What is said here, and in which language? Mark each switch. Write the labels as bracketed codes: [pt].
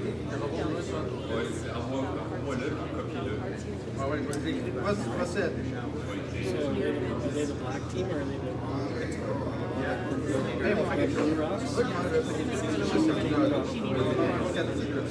[fr] Ouais, envoie-moi là, copie-le. Ah ouais, je vais l'écrire. Procède. [en] So are they the black team or are they the... [fr] Hey, on va faire quelque chose.